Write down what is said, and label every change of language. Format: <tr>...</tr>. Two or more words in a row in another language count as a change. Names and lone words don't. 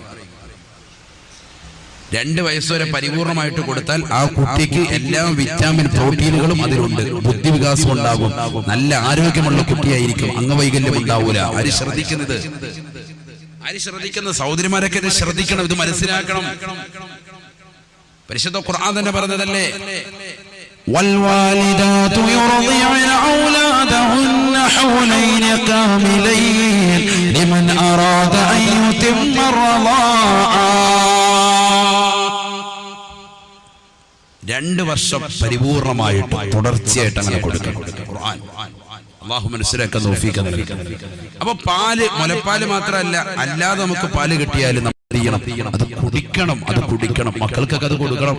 <ml>2 വയസ്സ് വരെ പരിപൂർണമായിട്ട് കൊടുത്താൽ ആ കുട്ടിക്ക് എല്ലാ വിറ്റാമിൻ പ്രോട്ടീനുകളും അതിലുണ്ട്. ബുദ്ധിവികാസം ഉണ്ടാകും. നല്ല ആരോഗ്യമുള്ള കുട്ടിയായിരിക്കും. അംഗവൈകല്യം ഉണ്ടാവൂല. ആര് ശ്രദ്ധിക്കുന്നത്? ആര് ശ്രദ്ധിക്കുന്ന സഹോദരിമാരൊക്കെ ഇത് ശ്രദ്ധിക്കണം. ഇത് മനസ്സിലാക്കണം. പരിശുദ്ധ ഖുർആൻ തന്നെ പറഞ്ഞതല്ലേ,</ml> <ar>والوالدات يرضعن أولادهن حولين كاملين لمن أراد أن يتم الرضاعة.</ar> <ml>2 വർഷം പരിപൂർണമായിട്ട് തുടർച്ചയായിട്ട് അങ്ങനെ കൊടുക്കണം. ഖുർആൻ അല്ലാഹു മനസ്സിലാക്കാൻ തൗഫീഖ് നൽകട്ടെ. അപ്പൊ പാല്, മുലപ്പാല് മാത്രമല്ല, അല്ലാതെ നമുക്ക് പാല് കിട്ടിയാലും അത് കുടിക്കണം. അത് കുടിക്കണം. മക്കൾക്കൊക്കെ അത് കൊടുക്കണം.</ml>